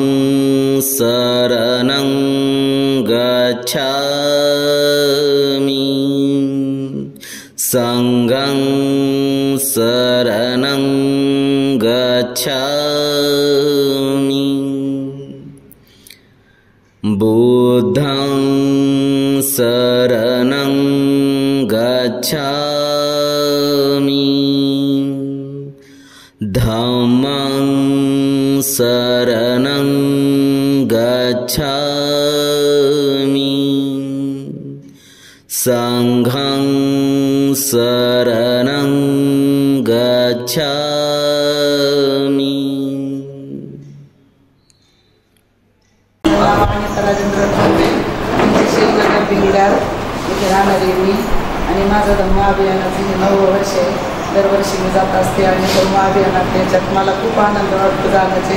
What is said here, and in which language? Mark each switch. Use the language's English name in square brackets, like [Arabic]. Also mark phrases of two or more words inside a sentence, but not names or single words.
[Pali] शरणं गच्छामि संघं शरणं गच्छामि बुद्धं शरणं गच्छामि धम्मं शरणं गच्छामि संघं शरणं गच्छामि [Marathi] राजेंद्र ठोंबे शिवनगर बिहार इथे राहणारी मी आणि माझं धम्म अभियानाचं हे 9वं वर्ष आहे. दरवर्षी मी जात असते आणि धम्म अभियानात त्याच्यात मला खूप आनंद वाटतो जाण्याचे.